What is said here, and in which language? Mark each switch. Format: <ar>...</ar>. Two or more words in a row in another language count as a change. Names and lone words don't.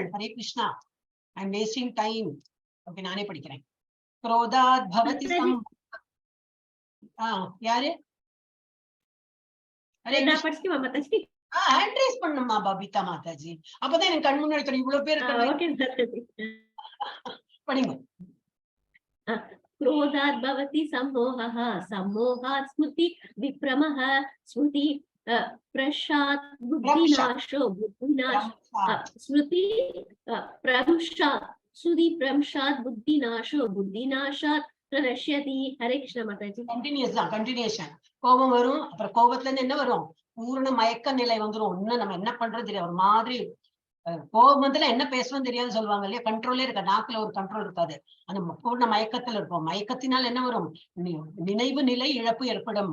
<ta>ஹரே கிருஷ்ணா,</ta> <en>I am wasting time.</en> <ta>ஓகே, நானே படிக்கிறேன்.</ta> <sa>क्रोधात् भवति யாரு?</sa> <ta>ஹரே கிருஷ்ணா.</ta> <en>hand raise</en> <ta>பண்ணுமா பபிதா மாதாஜி, அப்பதான் எனக்கு கண் முன்னாடி இவ்வளவு பேர் படிங்க.</ta> <sa>क्रोधात् भवति सम्मोहः, सम्मोहात् स्मृति विभ्रमः, स्मृति प्रशात् बुद्धिनाशो, स्मृति भ्रंशात् बुद्धिनाशो, बुद्धिनाशात् प्रणश्यति. हरे कृष्ण माताजी.</sa> <ta>கண்டினியூஷன். கோபம் வரும், அப்புறம் கோபத்துல இருந்து என்ன வரும், பூர்ண மயக்க நிலை வந்துரும். இன்னும் நம்ம என்ன பண்றது தெரியாது, ஒரு மாதிரி கோபத்துல என்ன பேசணும் தெரியாது சொல்லுவாங்க இல்லையா, கண்ட்ரோலே இருக்க, நாக்குல ஒரு கண்ட்ரோல் இருக்காது, அந்த பூர்ண மயக்கத்துல இருப்போம். மயக்கத்தினால் என்ன வரும், நினைவு நிலை இழப்பு ஏற்படும்.</ta>